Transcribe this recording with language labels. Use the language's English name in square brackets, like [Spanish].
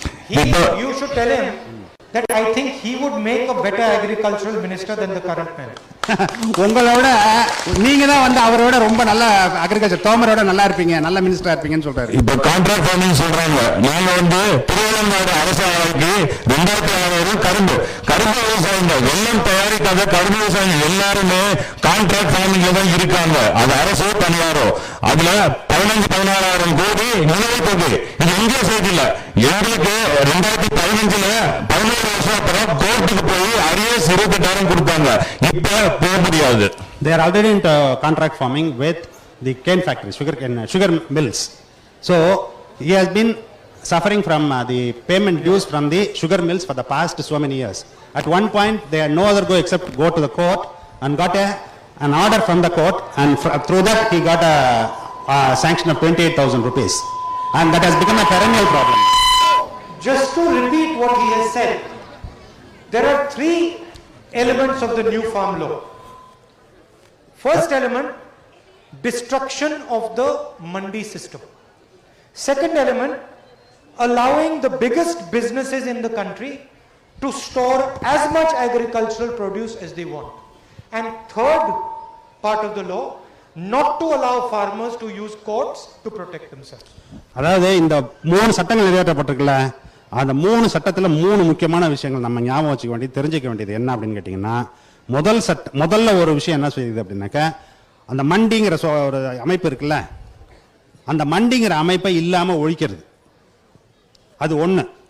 [English] You should tell him that I think he would make a better agricultural minister than the current man. [Tamil] உங்களோட நீங்க தான் வந்து அவரோட ரொம்ப நல்ல அக்ரிகல்ச்சர் தோமரோட நல்லா இருப்பீங்க, நல்ல மினிஸ்டரா இருப்பீங்கன்னு சொல்றாரு. இப்ப கான்ட்ராக்ட் ஃபார்மிங் சொல்றாங்க. நாங்க வந்து திருவள்ளநாடு அரசாணைக்கு 2006 கரும்பு விவசாயிங்க வெள்ளம் தயாரிக்காத கரும்பு விவசாயிங்க எல்லாருமே கான்ட்ராக்ட் ஃபார்மிங்ல தான் இருக்காங்க. அது அரசோ தனியாரோ. அதுல 15-16,000 கோடி நிலுவைத் தொகை இது எங்கேயும் செய்தில்ல. எங்களுக்கு 2015 11 வருஷம் அப்புறம் கோர்ட்டுக்கு போய் அரியஸ் 28,000 கொடுத்தாங்க. இப்ப போக முடியாது. [English] They are already into contract farming with the cane factories, sugar mills. So he has been suffering from the payment dues from the sugar mills for the past so many years. At one point they had no other go except go to the court and got an order from the court, and through that he got a sanction of 28,000 rupees, and that has become a perennial problem. Just to repeat what he has said, there are 3 elements of the new farm law. First element, destruction of the mandi system. Second element, allowing the biggest businesses in the country to store as much agricultural produce as they want. And third part of the law, not to allow farmers to use courts to protect themselves. [Tamil] அதாவது இந்த 3 சட்டங்கள் நிறைவேற்றப்பட்டிருக்குல்ல, அந்த 3 சட்டத்துல 3 முக்கியமான விஷயங்கள் நம்ம ஞாபகம் வச்சுக்க வேண்டியது, தெரிஞ்சுக்க வேண்டியது என்ன அப்படின்னு கேட்டீங்கன்னா, முதல்ல ஒரு விஷயம் என்ன செய்யுது அப்படின்னாக்க, அந்த மண்டிங்கிற ஒரு அமைப்பு இருக்குல்ல, அந்த மண்டிங்கிற அமைப்பை இல்லாம ஒழிக்கிறது. அது ஒண்ணு.